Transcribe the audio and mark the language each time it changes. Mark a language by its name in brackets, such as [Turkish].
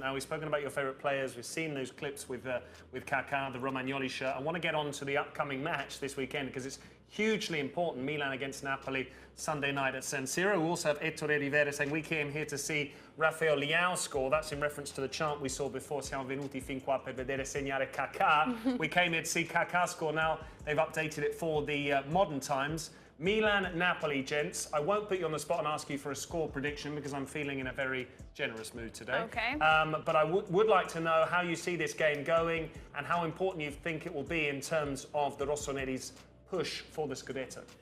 [English] Now, we've spoken about your favourite players. We've seen those clips with Kaká, the Romagnoli shirt. I want to get on to the upcoming match this weekend because it's hugely important. Milan against Napoli, Sunday night at San Siro. We also have Ettore Rivera saying we came here to see Rafael Leao score. That's in reference to the chant we saw before. [Italian] Siamo venuti fin qua per vedere segnare Kaká. [English] We came here to see Kaká score. Now they've updated it for the modern times. Milan, Napoli, gents. I won't put you on the spot and ask you for a score prediction because I'm feeling in a very generous mood today. Okay. But I would like to know how you see this game going and how important you think it will be in terms of the Rossoneri's push for the Scudetto.